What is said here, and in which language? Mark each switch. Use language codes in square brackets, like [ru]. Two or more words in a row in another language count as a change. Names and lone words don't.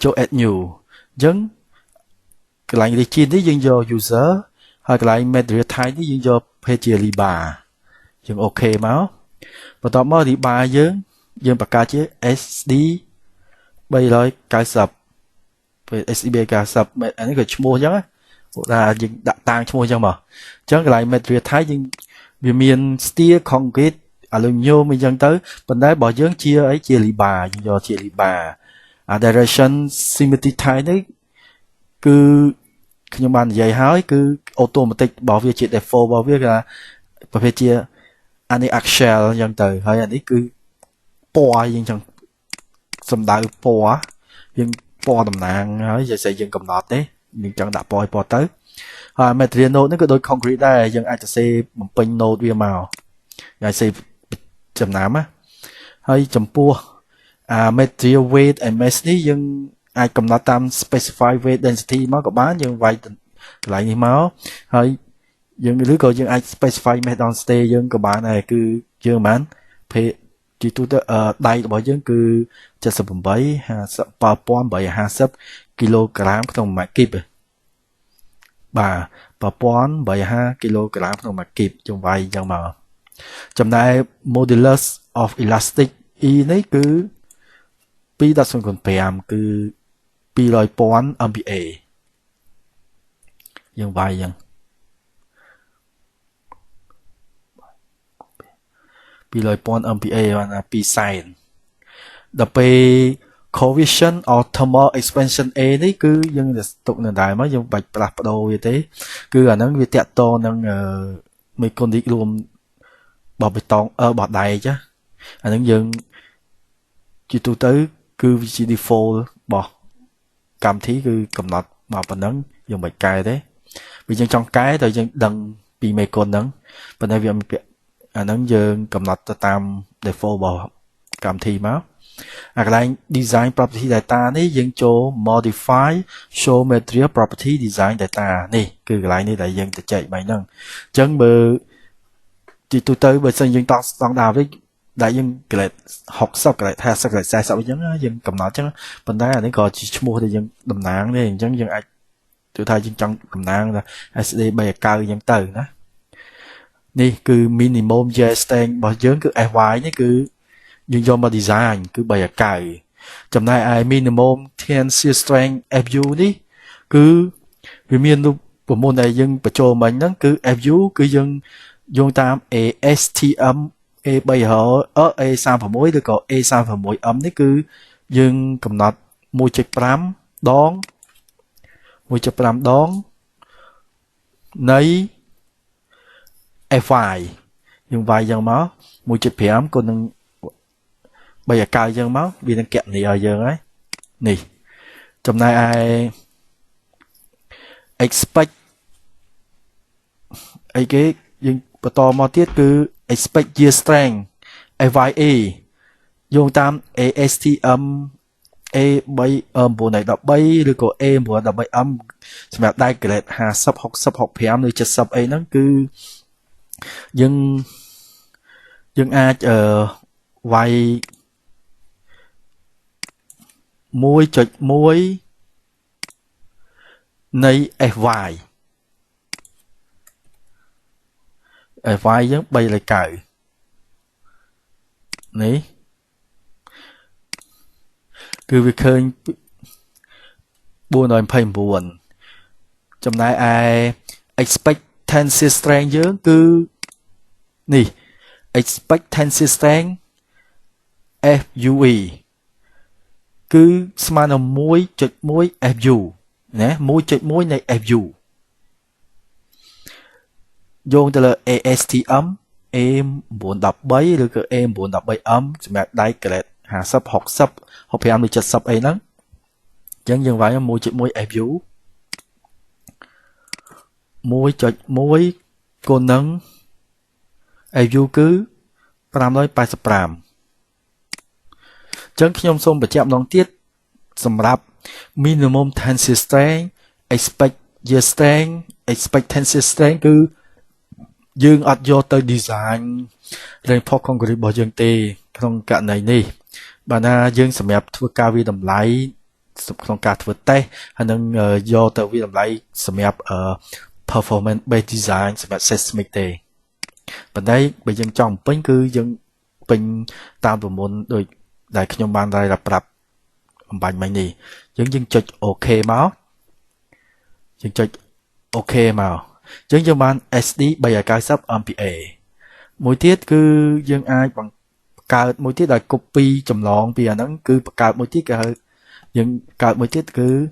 [km] ចូល [en] add new [km] អញ្ចឹងកន្លែង region នេះយើងយក user ហើយកន្លែង [en] material type [km] នេះយើងយក page ជា riba យើងអូខេមកបន្ទាប់មក riba យើងបង្កើតជា SD 390 SD 390អានេះក៏ឈ្មោះអញ្ចឹងថាយើង ដាក់តាំងឈ្មោះអញ្ចឹងមកអញ្ចឹងកន្លែង [en] material type [km] យើងវាមាន [en] steel concrete aluminum [km] អញ្ចឹងទៅប៉ុន្តែរបស់យើងជាអីជា riba យើងយកជា riba [en] direction symmetry type [km] នេះគឺខ្ញុំបាននិ យាយហើយគឺ automatic របស់វាជា default របស់វាគឺប្រភេទជា axial អញ្ចឹងទៅហើយអានេះគឺពណ៌យើងចឹងសំដៅពណ៌ យើងពណ៌តំណាងហើយយើងកំណត់ទេយើងចង់ដាក់ពណ៌ទៅហើយ [en] material node [km] នេះក៏ដូច concrete ដែរយើងអាចសរសេរបំពេញ node វាមកយើងសេចំណាំណាហើយចំពោះ [en] material weight and mass [km] នេះយើងអាចកំណត់តាម [en] specify weight density [km] មកក៏បានយើងវាយកន្លែងនេះមកហើយយើងឬក៏យើងអាច [en] specify mass density [km] យើងក៏បានដែរគឺយើងបានជាទូទៅដៃរបស់យើងគឺ 78,850គីឡូក្រាមក្នុង1ម៉ែត្រគីបបាទ850គីឡូក្រាមក្នុង1ម៉ែត្រគីបយើងវាយអញ្ចឹងមកចំណែក [en] modulus of elastic E [km] នេះគឺ 2.05 គឺ200,000 MPa យើងវាយអញ្ចឹង200,000 MPa បាន2សែន ដល់ពេល [en] coefficient of thermal expansion A [km] នេះគឺយើងទុកនៅដែរមកយើងបាច់ផ្លាស់ប្ដូរវាទេគឺអាហ្នឹងវាតាក់ទងនឹងមេគុណទីរួមរបស់បេតុងរបស់ដែកអាហ្នឹងយើងជា ទូទៅគឺវាជា default របស់កម្មវិធីគឺកំណត់មកប៉ុណ្ណឹងយើងមិនកែទេvìយើងចង់កែតែយើងដឹងពីមេគុណហ្នឹងប៉ុន្តែវាអាហ្នឹងយើងកំណត់ទៅតាម default របស់កម្មវិធីមកអាកន្លែង [en] design property data [km] នេះយើងចូល [en] modify show material property design data [km] នេះគឺកន្លែងនេះដែលយើងទៅចែកបែបហ្នឹងអញ្ចឹងបើទីទូទៅបើសិនយើងតង់ស្តង់ដារវិញដែលយើង grade 60 grade 50 grade 40អញ្ចឹងយើង កំណត់អញ្ចឹងប៉ុន្តែអានេះក៏ជាឈ្មោះដែលយើងតំណាងទេអញ្ចឹងយើងអាចគឺថាយើងចង់តំណាង ថា SD 3អង្កៅអញ្ចឹងទៅណានេះគឺ [en] minimum yield strength [km] របស់យើងគឺ FY នេះគឺយើងយកមក design គឺ3អង្កៅចំណែកឯ [en] minimum tensile strength FU [km] នេះគឺវាមានរូបមន្តដែលយើងបញ្ចូលមិញហ្នឹងគឺ FU គឺយើងយោងតាម ASTM A300 A36 ឬក៏ A36M នេះគឺយើងកំណត់ 1.5 ដង 1.5 ដងនៃ FY យើងវាយយ៉ាងមក 1.5 គុណនឹង3អង្កៅយ៉ាងមកវានឹងគណនាឲ្យយើងហើយនេះចំណែកឯ expect អីគេយើងបន្តមកទៀតគឺ [en] expect yield strength FYA [km] យោងតាម ASTM A913 ឬក៏ A913M សម្រាប់ដែក grade 50 60 65 ឬ 70 អីហ្នឹងគឺយើងអាចវាយ 1.1 នៃ FY FY យើង3លេខ9នេះគឺវាឃើញ429ចំណែកឯ [en] expect tensile strength [km] យើងគឺនេះ [en] expect tensile strength FUE [km] គឺស្មើនឹង 1.1 FU ណា 1.1 នៃ FU យោងទៅលើ ASTM A913 ឬក៏ A913M សម្រាប់ដៃ grade 50 60 65 ឬ 70 អីហ្នឹងអញ្ចឹងយើងវាយ 1.1 FU 1.1 កូននឹង AU គឺ 585 ចឹងខ្ញុំសូមបញ្ជាក់ម្ដងទៀតសម្រាប់ [en] minimum tensile strength expect yield strength expect tensile strength [km] គឺយើងអត់យកទៅ [en] design rainfall [km] concrete របស់យើងទេក្នុងករណីនេះបើណាយើងសម្រាប់ធ្វើការវិតម្លៃក្នុងការធ្វើតេស្តហើយនឹង យកទៅវិតម្លៃសម្រាប់ [en] performance based design [km] សម្រាប់ seismic ទេប៉ុន្តែបើយើងចង់ពេញគឺយើងពេញតាមប្រព័ន្ធដូចដែលខ្ញុំបានប្រាប់អំបញ្ញមិញនេះយើងចុច OK មកយើងចុច OK មកយើងបាន SD 390 MPa មួយទៀតគឺយើងអាចបង្កើតមួយទៀតដែល copy ចម្លងពីអាហ្នឹងគឺបង្កើតមួយទៀតគេហៅយើងកើតមួយទៀតគឺ